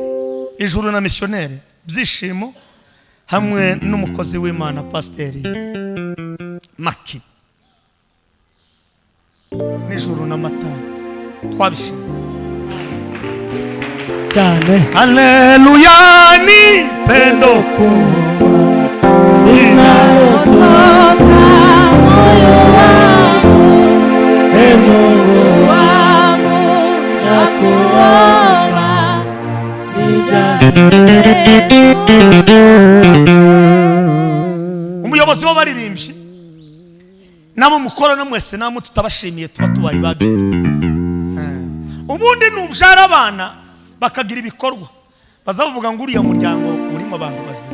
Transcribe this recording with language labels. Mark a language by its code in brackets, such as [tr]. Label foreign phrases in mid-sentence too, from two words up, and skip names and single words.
[rw] Ijuru na missionnaire byishimo hamwe n'umukozi w'Imana Pasiteri Maki n'ijuru na Matayo twabishimiye cyane. [sw] Haleluya ni pendo Inarotoka moyo wangu, Mungu wangu nakuomba, nijaze. [rw] Umuyobozi w'abaririmbyi nabo mukorana mwese namwe tutabashimiye tuba tubaye bagito. Ubundi nubyara abana bakagira ibikorwa, bazavuga ngo uriya muryango urimo abantu bazima.